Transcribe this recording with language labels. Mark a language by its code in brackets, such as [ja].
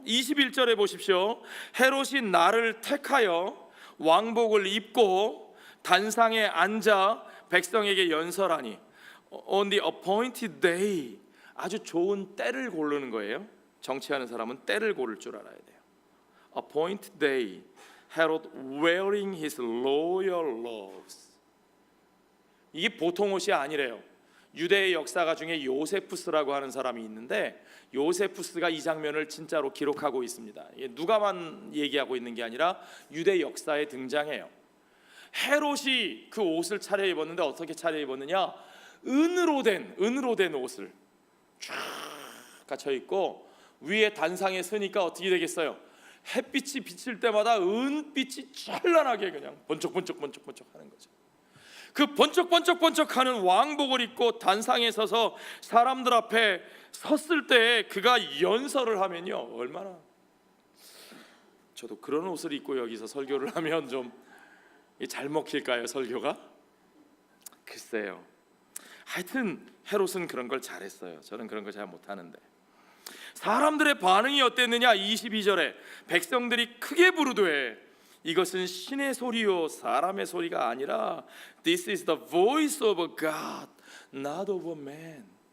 [ko] 21절에 보십시오. 헤롯이 나를 택하여 왕복을 입고 단상에 앉아 백성에게 연설하니 [en] on the appointed day, [ko] 아주 좋은 때를 고르는 거예요. 정치하는 사람은 때를 고를 줄 알아야 돼요. [en] appointed day, Herod wearing his royal robes. [ko] 이게 보통 옷이 아니래요. 유대의 역사가 중에 요세푸스라고 하는 사람이 있는데 요세푸스가 이 장면을 진짜로 기록하고 있습니다. 이게 누가만 얘기하고 있는 게 아니라 유대 역사에 등장해요. 헤롯이 그 옷을 차려입었는데 어떻게 차려입었느냐? 은으로 된 옷을 쫙 갖춰 입고 위에 단상에 서니까 어떻게 되겠어요? 햇빛이 비칠 때마다 은빛이 찬란하게 그냥 번쩍번쩍 하는 거죠. 그 번쩍번쩍하는 왕복을 입고 단상에 서서 사람들 앞에 섰을 때 그가 연설을 하면요, 얼마나, 저도 그런 옷을 입고 여기서 설교를 하면 좀 잘 먹힐까요, 설교가? 글쎄요. 하여튼 헤롯은 그런 걸 잘했어요. 저는 그런 걸 잘 못하는데. 사람들의 반응이 어땠느냐? 22절에 백성들이 크게 부르되 이것은 신의 소리요 사람의 소리가 아니라 [en] This is the voice of a God, not of a man.